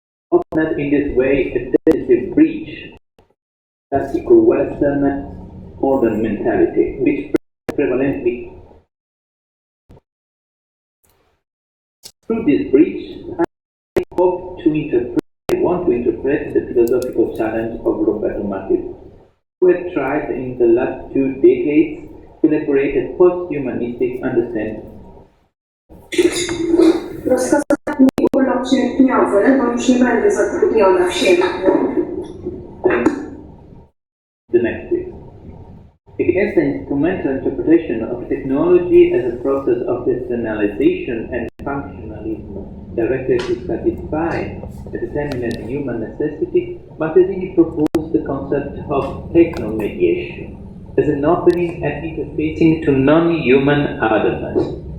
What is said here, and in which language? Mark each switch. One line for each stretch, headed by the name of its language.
English: Often in this way, a definitive breach classical Western modern mentality, which prevalently through this breach, I want to interpret the philosophical challenge of Roberto Marquez, who had tried in the last 2 decades to elaborate a post-humanistic understanding.
Polish: Rozkazami urlop sierpniowy, bo już nie będę zatrudniona w sierpniu.
English: The next please. Against the instrumental interpretation of technology as a process of personalization and functionalism directed to satisfy a determinate human necessity, Marquezini proposed the concept of technomediation as an opening and interfacing to non-human otherness.